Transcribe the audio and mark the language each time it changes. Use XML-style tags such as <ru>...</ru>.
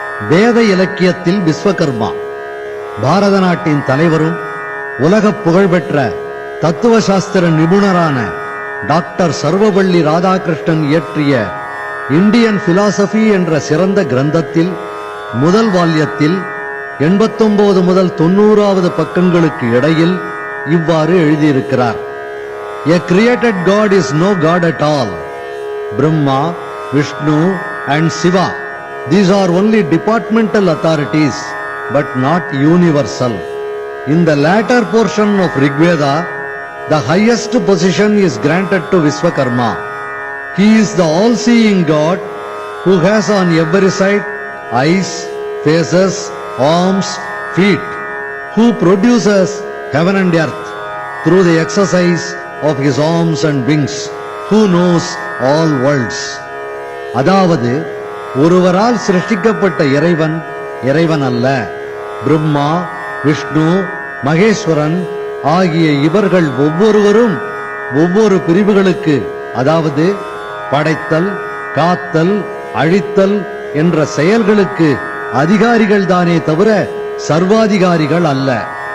<ta>வேத இலக்கியத்தில் விஸ்வகர்மா பாரத நாட்டின் தலைவரும் உலக புகழ்பெற்ற தத்துவ சாஸ்திர நிபுணரான டாக்டர் சர்வபள்ளி ராதாகிருஷ்ணன் இயற்றிய இந்தியன் பிலாசபி என்ற சிறந்த கிரந்தத்தில் முதல் வால்யத்தில் 89 முதல் 90வது பக்கங்களுக்கு இடையில் இவ்வாறு எழுதியிருக்கிறார்.</ta> <en>A created God is no God at all. Brahma, Vishnu and Shiva, these are only departmental authorities but not universal. In the latter portion of Rigveda, the highest position is granted to Vishwakarma. He is the all-seeing God who has on every side eyes, faces, arms, feet, who produces heaven and earth through the exercise of his arms and wings, who knows all worlds.</en> <ta>அதாவது ஒருவரால் சிருஷ்டிக்கப்பட்ட இறைவன் இறைவன் அல்ல. பிரம்மா, விஷ்ணு, மகேஸ்வரன் ஆகிய இவர்கள் ஒவ்வொருவரும் ஒவ்வொரு பிரிவுகளுக்கு, அதாவது படைத்தல், காத்தல், அழித்தல் என்ற செயல்களுக்கு அதிகாரிகள் தானே தவிர சர்வாதிகாரிகள் அல்ல.</ta>